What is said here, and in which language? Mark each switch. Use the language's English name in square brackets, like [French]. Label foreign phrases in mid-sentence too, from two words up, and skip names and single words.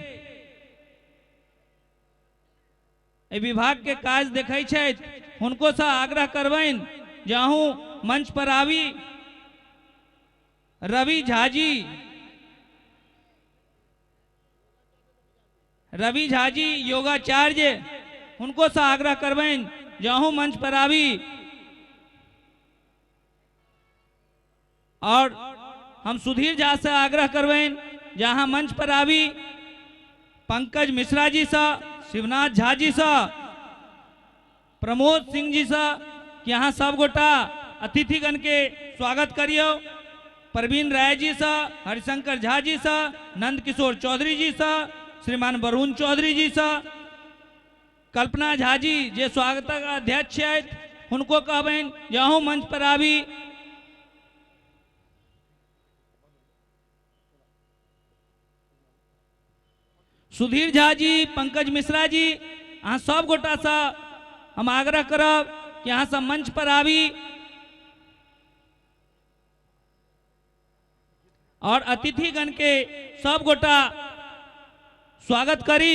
[Maithili] विभाग के काज देखै छथि उनको से आग्रह करबेन जे अहूँ मंच पर आवी रवि झा जी योगाचार्य उनको से आग्रह करबेन जे अहूँ मंच पर आवी और हम सुधीर झा से आग्रह करबेन जहाँ मंच पर आवी पंकज मिश्रा जी से शिवनाथ झा जी से प्रमोद सिंह जी से यहाँ सब गोटा अतिथिगण के स्वागत करियो प्रवीण राय जी से हरिशंकर झा जी से नंद किशोर चौधरी जी से श्रीमान वरुण चौधरी जी से कल्पना झा जी जे स्वागत अध्यक्ष छथि उनको कहबेन जे अहूँ मंच पर आवी सुधीर झा जी पंकज मिश्रा जी अहाँ सब गोटा से हम आग्रह करब कि अहाँ सब मंच पर आवी और अतिथिगण के सब गोटा स्वागत करी।